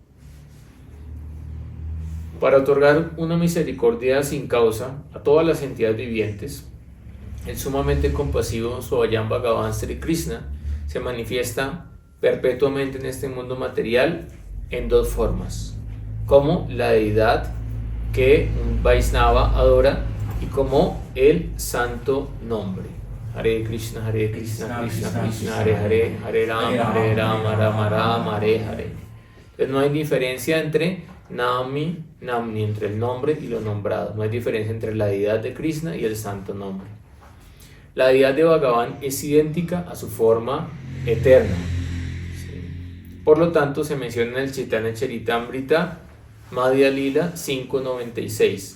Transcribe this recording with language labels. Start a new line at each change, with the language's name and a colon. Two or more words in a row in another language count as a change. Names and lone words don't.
Spanish: Para otorgar una misericordia sin causa a todas las entidades vivientes, el sumamente compasivo Swayam Bhagavan Sri Krishna se manifiesta perpetuamente en este mundo material en dos formas: como la deidad que un Vaisnava adora y como el santo nombre.
Sanskrit: Hare Krishna, Krishna Krishna, Hare Hare, Hare Rama, Rama Rama, Hare Hare.
Spanish: Entonces no hay diferencia entre Namni, entre el nombre y lo nombrado. No hay diferencia entre la deidad de Krishna y el santo nombre. La deidad de Bhagavan es idéntica a su forma eterna. Por lo tanto, se menciona en el Chaitanya Charitamrita Madhya Lila 5.96.